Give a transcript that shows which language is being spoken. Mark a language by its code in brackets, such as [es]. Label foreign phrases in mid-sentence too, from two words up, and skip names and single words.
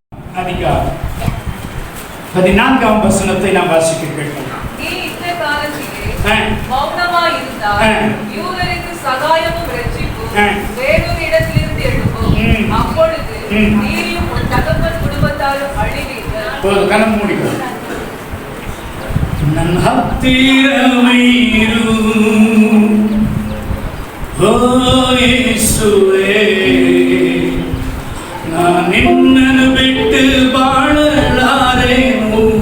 [ta] அதிகாரம் 14ஆம் வசனத்தை நாம் வாசிக்க கேட்கலாம். நீ இந்த காலத்திலே மௌனமாயிருந்தால் யூதருக்கு சகாயமும் இரட்சிப்பும் வேறொரு இடத்திலிருந்து எழும்பும். அப்பொழுது நீயும் உன் தகப்பன் குடும்பத்தாரும் அழிவீர்கள். ஒரு கணம் மூடிக்கொள். [kn] ನನ್ನ ಹತ್ತಿರವಿರು ಓ ಯೇಸುವೇ, ನಾನು ನಿನ್ನನ್ನು ಬಿಟ್ಟು ಬಾಳಲಾರೆನು.